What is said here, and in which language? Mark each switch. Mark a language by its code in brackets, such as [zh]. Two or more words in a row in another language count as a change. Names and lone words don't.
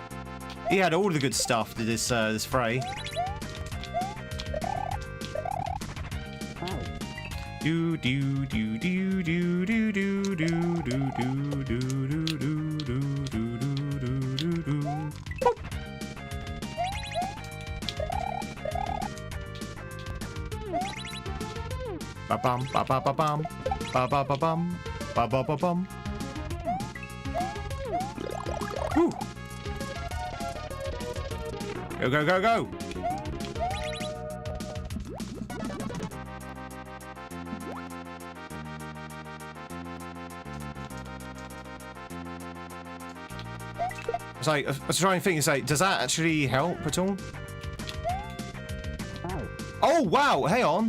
[en] Oh, really? He had all the good stuff to this this fray. Do do do do do do do do do do do do do do. Ba bum ba ba ba bum ba ba ba bum ba ba ba bum. Woo! Go go go go! It's like, I was trying to think, it's like, does that actually help at all? Oh, wow, hang on.